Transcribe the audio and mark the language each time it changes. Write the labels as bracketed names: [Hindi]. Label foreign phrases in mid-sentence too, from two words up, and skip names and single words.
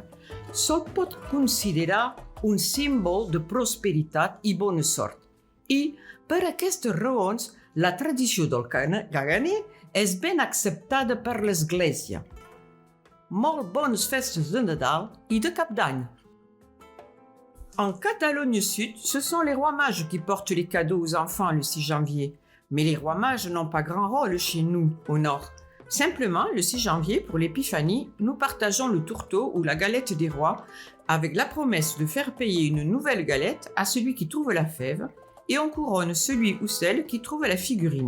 [Catalan] Se'l pot considerar un símbol de prosperitat i bona sort. I, per aquestes raons, la tradició del caganer és ben acceptada per l'Església. Molt bones festes de Nadal i de Cap d'Any. [French] En Catalogne Sud, ce sont les rois mages qui portent les cadeaux aux enfants le 6 janvier. Mais les rois mages n'ont pas grand rôle chez nous, au nord. Simplement, le 6 janvier, pour l'épiphanie, nous partageons le tourteau ou la galette des rois avec la promesse de faire payer une nouvelle galette à celui qui trouve la fève et on couronne celui ou celle qui trouve la figurine.